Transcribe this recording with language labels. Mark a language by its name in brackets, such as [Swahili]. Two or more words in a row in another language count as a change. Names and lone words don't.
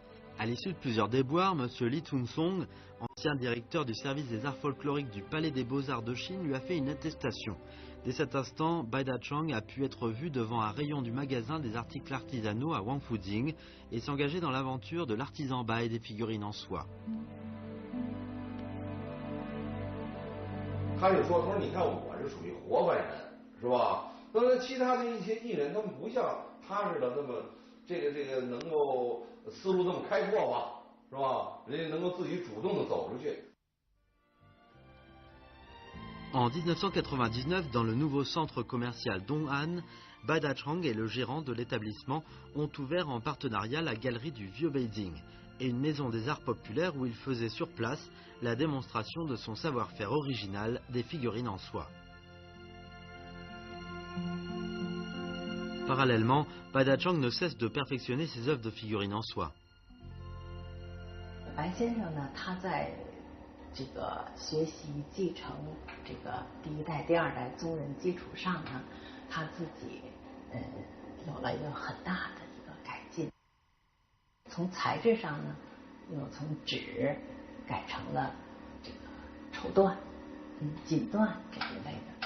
[French] À l'issue de plusieurs déboires, M. Li Tun-song, ancien directeur du service des arts folkloriques du Palais des Beaux-Arts de Chine, lui a fait une attestation. Dès cet instant, Baidachong a pu être vu devant un rayon du magasin des articles artisanaux à Wangfujing et s'engager dans l'aventure de l'artisan Bai des figurines en soie. [Chinese] 他就说：“他说你看我是属于活泛人，是吧？那其他的一些艺人，他们不像他似的那么这个能够思路那么开阔吧，是吧？人家能够自己主动的走出去。” [French] En 1999, dans le nouveau centre commercial Dong'an, Baidachong et le gérant de l'établissement ont ouvert en partenariat la galerie du Vieux Beijing et une maison des arts populaires où il faisait sur place la démonstration de son savoir-faire original des figurines en soie. Parallèlement, Baidachong ne cesse de perfectionner ses œuvres de figurines en soie. [Chinese] 白先生呢，他在这个学习继承这个第1代、第2代宗人基础上呢，他自己有了一个很大的一个改进。从材质上呢，又从纸改成了这个绸缎、锦缎这一类的。